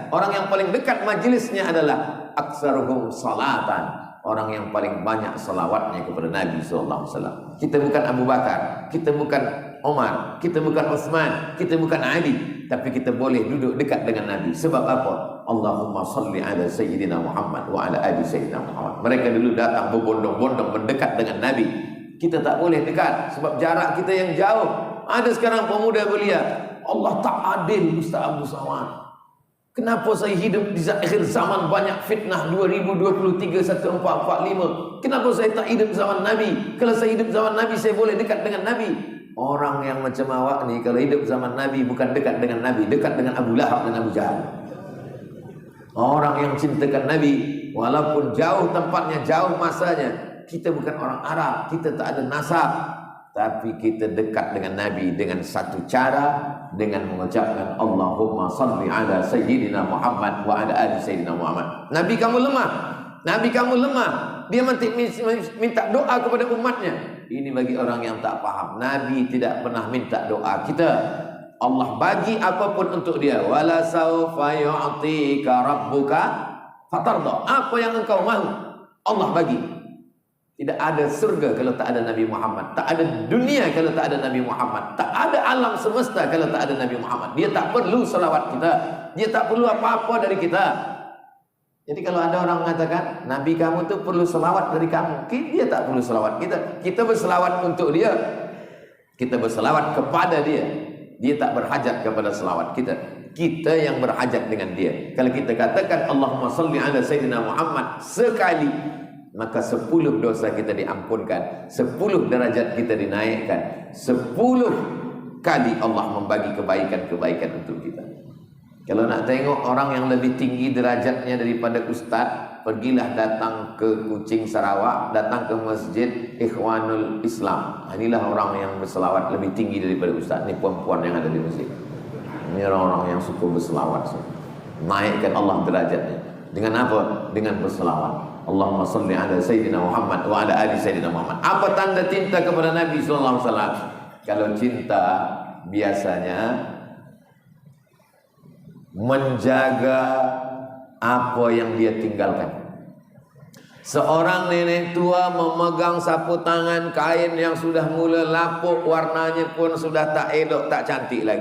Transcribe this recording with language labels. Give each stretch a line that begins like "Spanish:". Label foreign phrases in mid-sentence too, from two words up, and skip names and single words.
Malay: Orang yang paling dekat majlisnya adalah
Arabic: أكثرهم صلاة.
Malay: Orang yang paling banyak salawatnya kepada Nabi
Arabic: صلى الله عليه وسلم.
Malay: Kita bukan Abu Bakar, kita bukan Umar, kita bukan Utsman, kita bukan Ali, tapi kita boleh duduk dekat dengan Nabi. Sebab apa?
Arabic: اللهم صل على سيدنا محمد وعلى آل سيدنا محمد.
Malay: Mereka dulu datang berbondong-bondong mendekat dengan Nabi. Kita tak boleh dekat sebab jarak kita yang jauh. Ada sekarang pemuda belia, Allah tak adil Ustaz Abdul Somad. Kenapa saya hidup di akhir zaman banyak fitnah 2023 1445? Kenapa saya tak hidup zaman Nabi? Kalau saya hidup zaman Nabi saya boleh dekat dengan Nabi. Orang yang macam awak ni kalau hidup zaman Nabi bukan dekat dengan Nabi, dekat dengan Abu Lahab dan Abu Jahal. Orang yang cintakan Nabi walaupun jauh tempatnya, jauh masanya. Kita bukan orang Arab, kita tak ada nasab, tapi kita dekat dengan Nabi dengan satu cara, dengan mengucapkan
Arabic: اللهم صل على سيدنا محمد وعلى آل سيدنا محمد.
Malay: Nabi kamu lemah, Nabi kamu lemah. Dia minta doa kepada umatnya. Ini bagi orang yang tak faham. Nabi tidak pernah minta doa kita. Allah bagi apapun untuk dia.
Arabic: ولسوف يعطيك ربك فترضى.
Malay: Apa yang engkau mahu Allah bagi. Tidak ada surga kalau tak ada Nabi Muhammad. Tak ada dunia kalau tak ada Nabi Muhammad. Tak ada alam semesta kalau tak ada Nabi Muhammad. Dia tak perlu salawat kita. Dia tak perlu apa-apa dari kita. Jadi kalau ada orang mengatakan Nabi kamu tu perlu selawat dari kamu, dia tak perlu selawat kita. Kita berselawat untuk dia. Kita berselawat kepada dia. Dia tak berhajat kepada selawat kita. Kita yang berhajat dengan dia. Kalau kita katakan
Arabic: اللهم صل على سيدنا محمد
Malay: sekali, maka 10 dosa kita diampunkan, 10 derajat kita dinaikkan, 10 kali Allah membagi kebaikan-kebaikan untuk kita. Kalau nak tengok orang yang lebih tinggi derajatnya daripada ustaz, pergilah datang ke Kuching Sarawak, datang ke Masjid Ikhwanul Islam. Inilah orang yang berselawat lebih tinggi daripada ustaz. Ini puan-puan yang ada di masjid. Ini orang-orang yang suka berselawat. Naikkan Allah derajatnya. Dengan apa? Dengan berselawat.
Arabic: اللهم صل على سيدنا محمد وعلى آل سيدنا محمد.
Malay: Apa tanda cinta kepada Nabi
Arabic: صلى الله عليه وسلم?
Malay: Kalau cinta biasanya menjaga apa yang dia tinggalkan. Seorang nenek tua memegang sapu tangan kain yang sudah mula lapuk, warnanya pun sudah tak elok, tak cantik lagi.